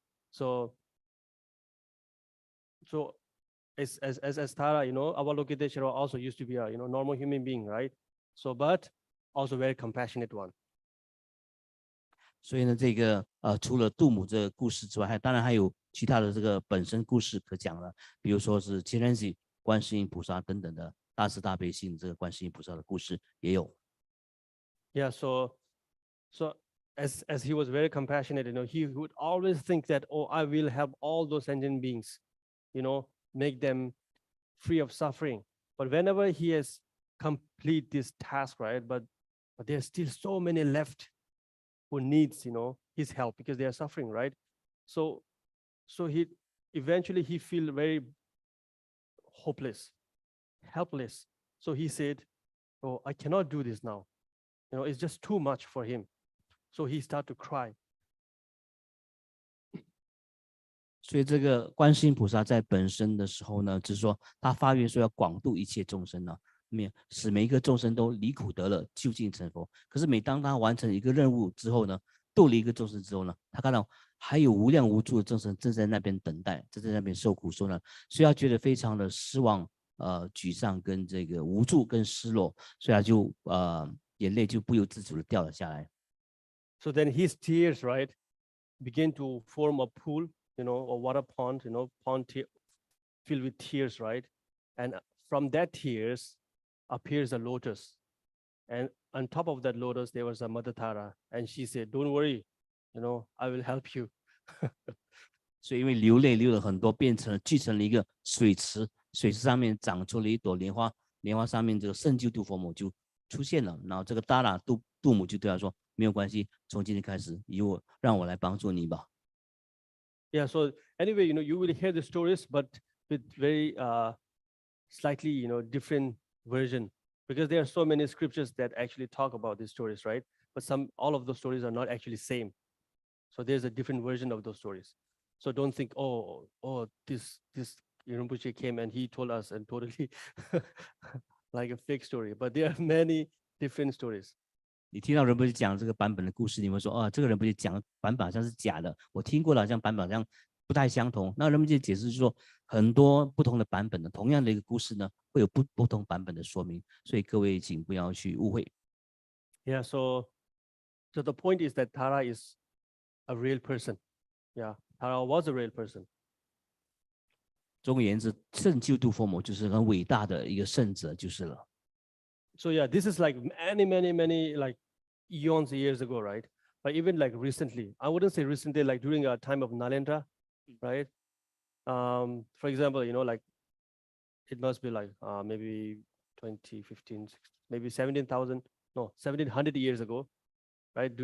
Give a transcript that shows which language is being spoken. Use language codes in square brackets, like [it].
[en] So as Tara, Avalokitesh Sharwa also used to be a normal human being, right? So but also very compassionate one. [zh] 所以呢，这个除了度母这个故事之外，当然还有其他的这个本身故事可讲了，比如说是七人喜、观世音菩萨等等的大慈大悲心这个观世音菩萨的故事也有。 [en] Yeah, so as he was very compassionate, he would always think that, oh, I will help all those sentient beings, make them free of suffering. But whenever he has complete this task, right? But there's still so many left who needs, his help because they are suffering, right? So he eventually feel very hopeless, helpless. So he said, oh, I cannot do this now. It's just too much for him. So he started to cry. [zh] 所以这个观世音菩萨在本身的时候呢，就是说他发愿说要广度一切众生呢，使每一个众生都离苦得乐，究竟成佛。可是每当他完成一个任务之后呢，度了一个众生之后呢，他看到还有无量无数的众生正在那边等待，正在那边受苦受难，所以他觉得非常的失望沮丧跟这个无助跟失落，所以他就眼泪就不由自主的掉了下来。 [en] So then his tears, right, begin to form a pool, a water pond, pond filled with tears, right? And from that tears appears a lotus. And on top of that lotus, there was a Mother Tara. And she said, don't worry, I will help you. [zh] 所以因为流泪流了很多，聚成了一个水池，水池上面长出了一朵莲花，莲花上面这个圣救度佛母就出现了。然后这个达拉度母就对他说，没有关系，从今天开始让我来帮助你吧。 [en] Yeah, so anyway, you will hear the stories, but with very slightly, different version, because there are so many scriptures that actually talk about these stories, right? But all of those stories are not actually same. So there's a different version of those stories. So don't think, oh, this Rinpoche came and he told us and totally like a fake story. But there are many different stories. [zh] 你听到仁波切讲这个版本的故事，你会说，这个仁波切讲版本好像是假的，我听过了，好像版本好像不太相同。那仁波切解释就是说，很多不同的版本的同样的一个故事呢，会有不同版本的说明，所以各位请不要去误会。 [en] Yeah, so the point is that Tara is a real person. Yeah, Tara was a real person. [zh] 总而言之，圣救度佛母就是很伟大的一个圣者，就是了。 [en] So yeah, this is like many like eons years ago, right? But even like recently, I wouldn't say recently, like during a time of Nalendra, right? For example, like it must be like maybe 2015, maybe 1700 years ago, right?